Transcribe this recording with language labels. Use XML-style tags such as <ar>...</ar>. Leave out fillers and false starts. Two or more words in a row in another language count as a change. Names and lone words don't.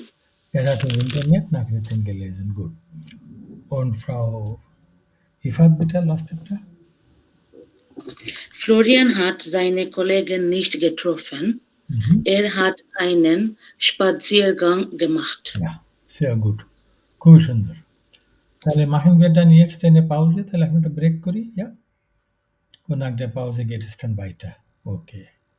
<de>Er hat im Internet Nachrichten gelesen. Gut. Und Frau Ifat, bitte, last bitte. Florian hat seine Kollegen nicht getroffen. Er hat einen Spaziergang gemacht. Ja, sehr gut.</de> <bn>খুবই সুন্দর।</bn> <de>তাহলে machen wir dann jetzt eine Pause?</de> <bn>তাহলে এখন একটা ব্রেক করি,</bn> <de>ja? Und nach der Pause geht es dann weiter. Okay.</de>